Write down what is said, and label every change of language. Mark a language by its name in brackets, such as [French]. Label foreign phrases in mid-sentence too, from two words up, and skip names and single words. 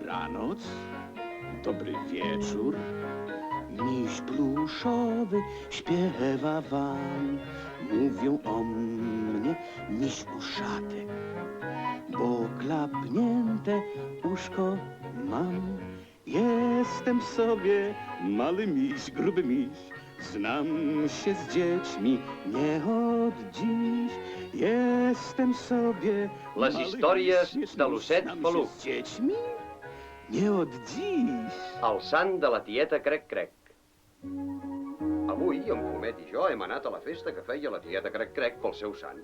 [Polish] Dobranoc, dobry wieczór. Miś pluszowy śpiewa wam, mówią o mnie miś uszatek, bo klapnięte uszko mam. Jestem sobie mały miś, gruby miś, znam się z dziećmi nie od dziś. Jestem sobie [Catalan] Les històries de l'osset peluc. [Polish] Z dziećmi nie od dziś. [Catalan] El sant de la tieta Crec-Crec. Avui, en Fumet i jo hem anat a la festa que feia la tieta Crec-Crec pel seu sant.